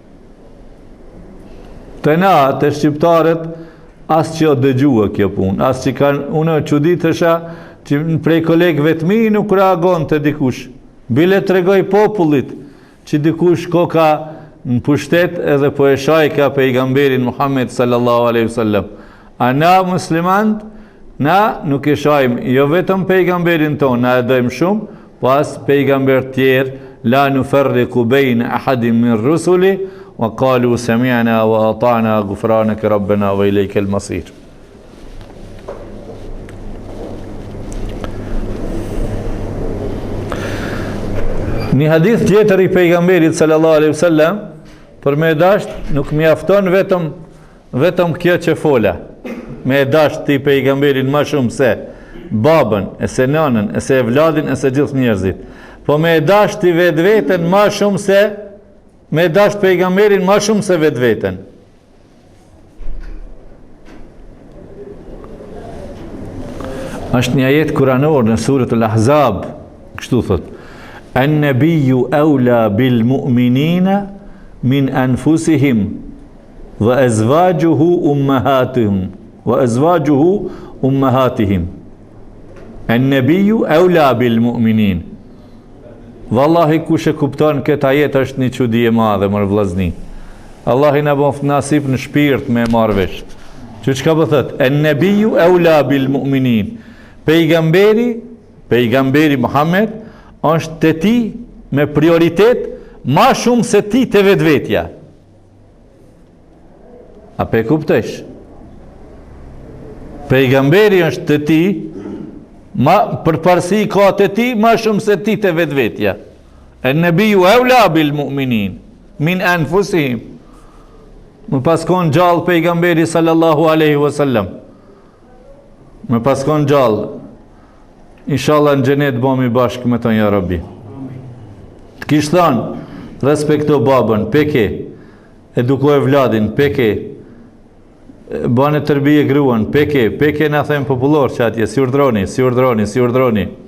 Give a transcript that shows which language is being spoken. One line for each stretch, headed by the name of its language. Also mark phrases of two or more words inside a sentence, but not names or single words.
Albanian: Të na, të shqiptarët, as që o dëgjua kjo punë, as që kanë, unë çuditësha që prej kolegëve të mi nuk reagon të dikush. Bile të regoj popullit që dikush ko ka në pushtet edhe po e shajka pejgamberin Muhammed
Arabic: صلى الله عليه وسلم.
Albanian: A na muslimant, na nuk e shajmë jo vetëm pejgamberin ton, na e dojmë shumë, pas pejgamber tjerë,
Arabic: لا نفرق بين أحد من رسله وقالوا سمعنا وأطعنا غفرانك ربنا وإليك المصير.
Albanian: Një hadith tjetër i pejgamberit
Arabic: صلى الله عليه وسلم,
Albanian: për me dasht nuk mjafton vetëm kjo që fola. Me dasht ti pejgamberin më shumë se babën, e se nënën, e se evladin, e se gjithë njerëzit. Po me dasht ti vetveten më shumë se me dasht pejgamberin më shumë se vetveten. Është një ajet kuranor në suratul Ahzab, kështu thot:
Arabic: "النبي أولى بالمؤمنين من أنفسهم وأزواجه أمهاتهم وأزواجه أمهاتهم." النبي أولى بالمؤمنين.
Albanian: Wallahi kush e kupton këtë ajet është një çudi e madhe, mër vllazni. Allah i na bof nasip në shpirt me marrë vesh. Çka po thot?
Arabic: النبي أولى بالمؤمنين.
Albanian: Pejgamberi Muhammed është te ti me prioritet ma shumë se ti te vetvetja. A pe kuptesh? Pejgamberi është te ti, ma përparësi ka te ti ma shumë se ti te vetvetja.
Arabic: النبي أولى بالمؤمنين من أنفسهم.
Albanian: Më paskon gjallë pejgamberi
Arabic: صلى الله عليه وسلم.
Albanian: Më paskon gjallë. Inshallah në xhenet bëmi bashkë me ton
Arabic: يا ربي.
Albanian: Të kish thënë, respekto babën, peke, eduko evladin, peke, bane tërbije gruan, peke na them popullor që atje, si urdhroni.